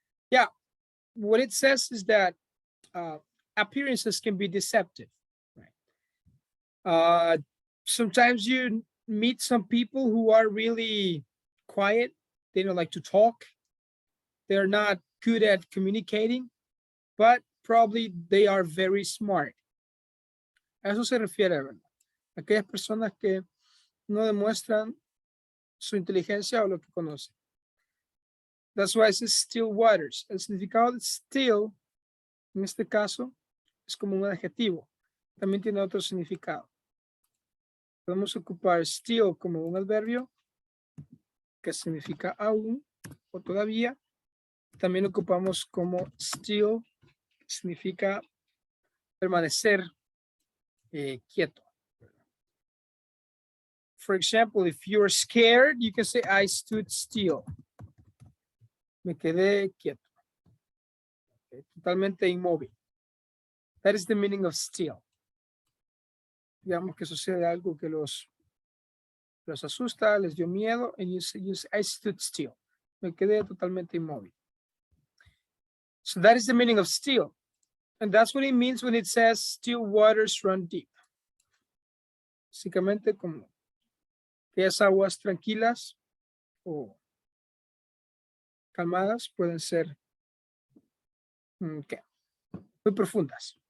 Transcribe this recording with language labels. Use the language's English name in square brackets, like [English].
[English] Yeah, what it says is that appearances can be deceptive, right? Sometimes you meet some people who are really quiet. They don't like to talk. They're not good at communicating, but probably they are very smart. [Spanish] A eso se refiere, ¿verdad? Aquellas personas que no demuestran su inteligencia o lo que conocen. [English] That's why it says still waters. [Spanish] El significado de still, en este caso, es como un adjetivo. También tiene otro significado. Podemos ocupar still como un adverbio que significa aún o todavía. También ocupamos como still, que significa permanecer quieto. [English] For example, if you're scared, you can say I stood still. [Spanish] Me quedé quieto. Okay, totalmente inmóvil. [English] That is the meaning of still. [Spanish] Digamos que sucede algo que los asusta, les dio miedo, [English] and you say I stood still. [Spanish] Me quedé totalmente inmóvil. [English] So that is the meaning of still. And that's what it means when it says still waters run deep. [Spanish] Básicamente como que esas aguas tranquilas o calmadas pueden ser muy profundas.